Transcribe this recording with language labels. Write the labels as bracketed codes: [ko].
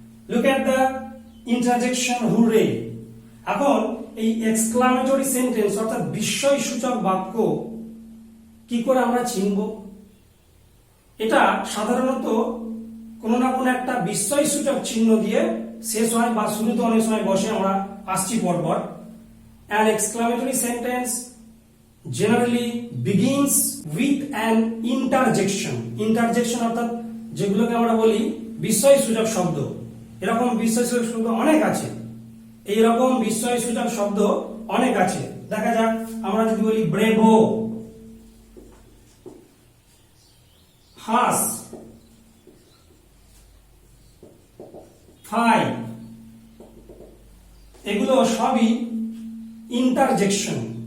[en] Look at the interjection hurray. [bn] এখন এই exclamatory sentence অর্থাৎ বিস্ময় সূচক বাক্য কি করে আমরা চিনব? এটা সাধারণত কোনো না কোনো একটা বিস্ময় সূচক চিহ্ন দিয়ে শেষ হয় বা শুরুতে অনেক সময় বসে, আমরা আসছি পরপর। [en] An exclamatory sentence generally begins with an interjection. [bn] Interjection অর্থাৎ যেগুলোকে আমরা বলি বিস্ময় সূচক শব্দ। এরকম বিস্ময় সূচক শব্দ অনেক আছে, এইরকম বিস্ময় সূচক শব্দ অনেক আছে। দেখা যাক, আমরা যদি বলি ব্রেভো, হাস, ফাই, এগুলো সবই ইন্টারজেকশন।